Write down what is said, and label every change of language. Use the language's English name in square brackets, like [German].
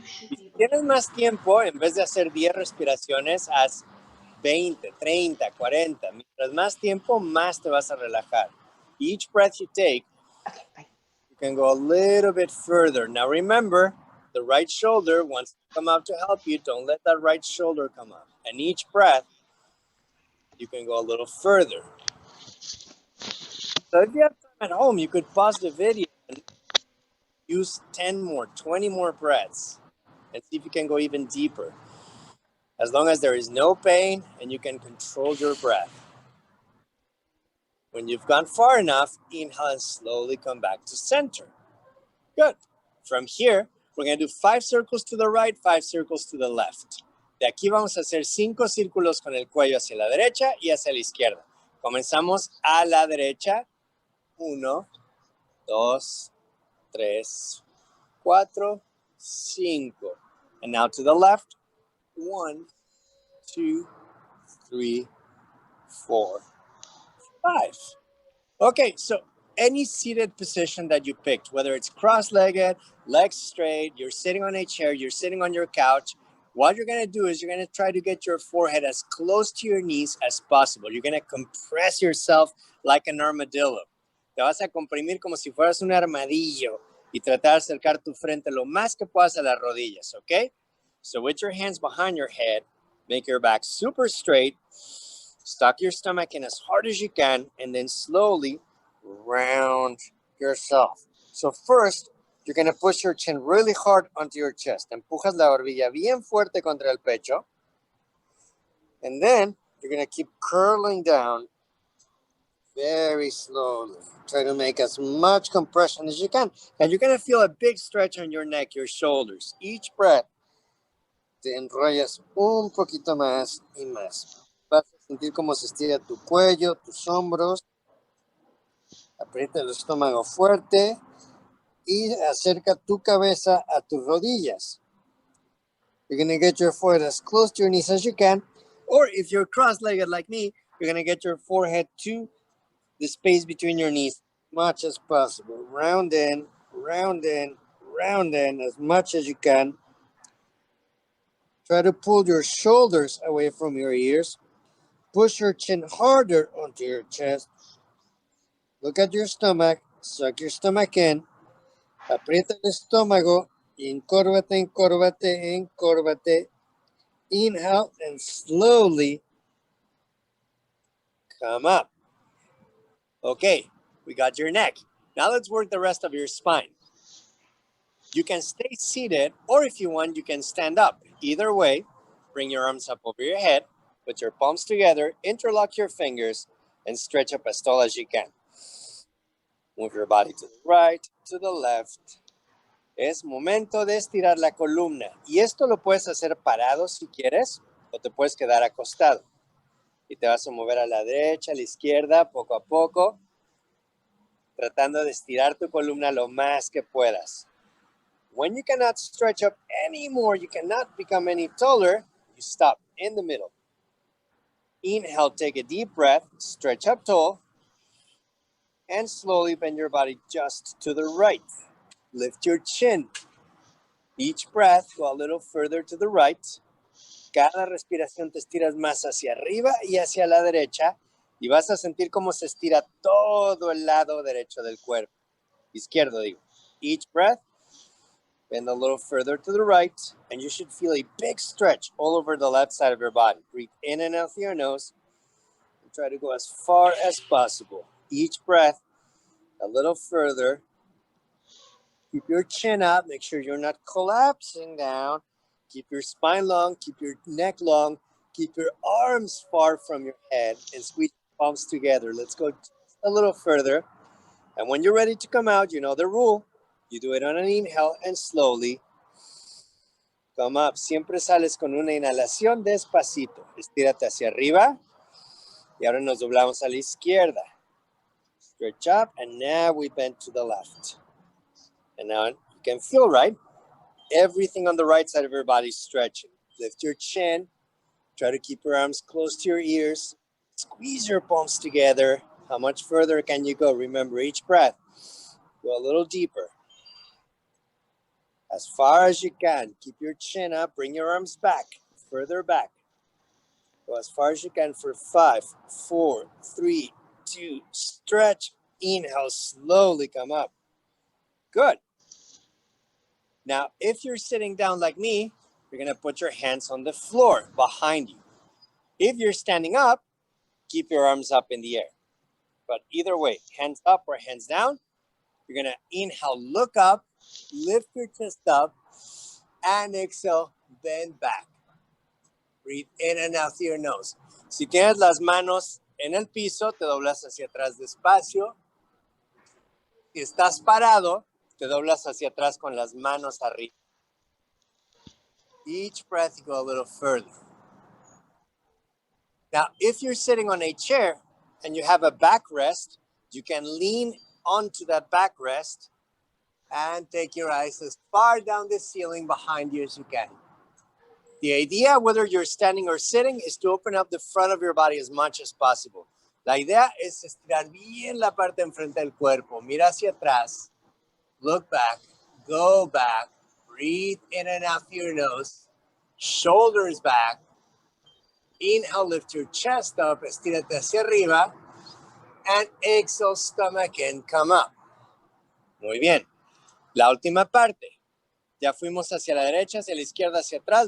[Spanish] Y si tienes más tiempo, en vez de hacer 10 respiraciones, haz 20, 30, 40. Mientras más tiempo, más te vas a relajar. [English] Each breath you take, you can go a little bit further. Now remember, the right shoulder wants to come out to help you. Don't let that right shoulder come up. And each breath, you can go a little further. So if you have time at home, you could pause the video and use 10 more, 20 more breaths and see if you can go even deeper. As long as there is no pain and you can control your breath. When you've gone far enough, inhale and slowly come back to center. Good. From here, we're going to do 5 circles to the right, 5 circles to the left. [Spanish] De aquí vamos a hacer 5 círculos con el cuello hacia la derecha y hacia la izquierda. Comenzamos a la derecha. [English] 1, 2, 3, 4, 5. And now to the left. 1, 2, 3, 4, 5. Okay, so any seated position that you picked, whether it's cross-legged, legs straight, you're sitting on a chair, you're sitting on your couch, what you're going to do is you're going to try to get your forehead as close to your knees as possible. You're going to compress yourself like an armadillo. [Spanish] Te vas a comprimir como si fueras un armadillo y tratar de acercar tu frente lo más que puedas a las rodillas, okay? [English] So with your hands behind your head, make your back super straight, stuck your stomach in as hard as you can, and then slowly round yourself. So first, you're going to push your chin really hard onto your chest. [Spanish] Empujas la barbilla bien fuerte contra el pecho. [English] And then you're going to keep curling down very slowly. Try to make as much compression as you can. And you're going to feel a big stretch on your neck, your shoulders. Each breath, [Spanish] te enrollas un poquito más y más. Vas a sentir cómo se estira tu cuello, tus hombros. Aprieta el estómago fuerte y acerca tu cabeza a tus rodillas. [English] You're going to get your forehead as close to your knees as you can. Or if you're cross-legged like me, you're going to get your forehead to the space between your knees as much as possible. Round in, round in, round in as much as you can. Try to pull your shoulders away from your ears. Push your chin harder onto your chest. Look at your stomach. Suck your stomach in. [Spanish] Aprieta el estómago. Encórvate, encórvate, encórvate. [English] Inhale and slowly come up. Okay, we got your neck. Now let's work the rest of your spine. You can stay seated, or if you want, you can stand up. Either way, bring your arms up over your head, put your palms together, interlock your fingers, and stretch up as tall as you can. Move your body to the right, to the left. [Spanish] Es momento de estirar la columna. Y esto lo puedes hacer parado si quieres, o te puedes quedar acostado. Y te vas a mover a la derecha, a la izquierda, poco a poco, tratando de estirar tu columna lo más que puedas. [English] When you cannot stretch up anymore, you cannot become any taller, you stop in the middle. Inhale, take a deep breath, stretch up tall, and slowly bend your body just to the right. Lift your chin. Each breath, go a little further to the right. [Spanish] Cada respiración te estiras más hacia arriba y hacia la derecha y vas a sentir cómo se estira todo el lado derecho del cuerpo. Izquierdo, digo. [English] Each breath, Bend a little further to the right, and you should feel a big stretch all over the left side of your body. Breathe in and out through your nose. And try to go as far as possible. Each breath, a little further. Keep your chin up. Make sure you're not collapsing down. Keep your spine long. Keep your neck long. Keep your arms far from your head and squeeze your palms together. Let's go just a little further. And when you're ready to come out, you know the rule. You do it on an inhale and slowly come up. [Spanish] Siempre sales con una inhalación despacito. Estírate hacia arriba. Y ahora nos doblamos a la izquierda. [English] Stretch up, and now we bend to the left. And now you can feel, right? Everything on the right side of your body is stretching. Lift your chin. Try to keep your arms close to your ears. Squeeze your palms together. How much further can you go? Remember, each breath, go a little deeper. As far as you can. Keep your chin up. Bring your arms back, further back. Go as far as you can for 5, 4, 3, 2, stretch. Inhale, slowly come up. Good. Now, if you're sitting down like me, you're going to put your hands on the floor behind you. If you're standing up, keep your arms up in the air. But either way, hands up or hands down, you're going to inhale, look up, lift your chest up, and exhale, bend back. Breathe in and out through your nose. [Spanish] Si tienes las manos en el piso, te doblas hacia atrás despacio. Si estás parado, te doblas hacia atrás con las manos arriba. [English] Each breath, you go a little further. Now, if you're sitting on a chair and you have a backrest, you can lean onto that backrest and take your eyes as far down the ceiling behind you as you can. The idea, whether you're standing or sitting, is to open up the front of your body as much as possible. [Spanish] La idea es estirar bien la parte enfrente del cuerpo. Mira hacia atrás. [English] Look back. Go back. Breathe in and out through your nose. Shoulders back. Inhale, lift your chest up. [Spanish] Estírate hacia arriba. [English] And exhale, stomach and come up. [Spanish] Muy bien. La última parte. Ya fuimos hacia la derecha, hacia la izquierda, hacia atrás.